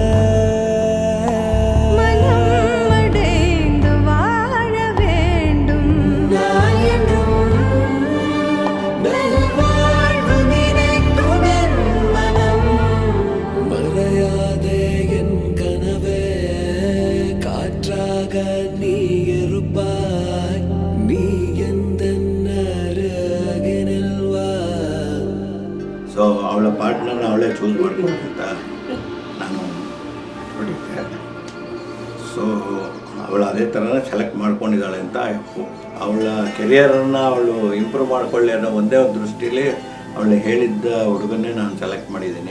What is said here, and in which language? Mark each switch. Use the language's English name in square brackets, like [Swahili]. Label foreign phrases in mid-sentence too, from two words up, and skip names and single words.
[Tamil] மனம் அடைந்து வாழ வேண்டும் நான் என்றும் நல்வாழ்வு நினைக்கும் என் மனம் மறையாதே என் கனவே காற்றாக நீ இருப்பாய் நீ எந்த அருகினில் வா. [Kannada] ಸೊ ಅವಳ ಪಾರ್ಟ್ನರ್ನ ಅವಳೇ ಚೂಸ್ ಮಾಡ್ಕೊಂತ ನಾನು ಹೊಡಿತೆ. ಸೊ ಅವಳು ಅದೇ ಥರನೇ ಸೆಲೆಕ್ಟ್ ಮಾಡ್ಕೊಂಡಿದ್ದಾಳೆ ಅಂತ ಅವಳ ಕೆರಿಯರನ್ನು ಅವಳು ಇಂಪ್ರೂವ್ ಮಾಡ್ಕೊಳ್ಳಿ ಅನ್ನೋ ಒಂದೇ ಒಂದು ದೃಷ್ಟಿಲಿ ಅವಳು ಹೇಳಿದ್ದ ಹುಡುಗನ್ನೇ ನಾನು ಸೆಲೆಕ್ಟ್ ಮಾಡಿದ್ದೀನಿ.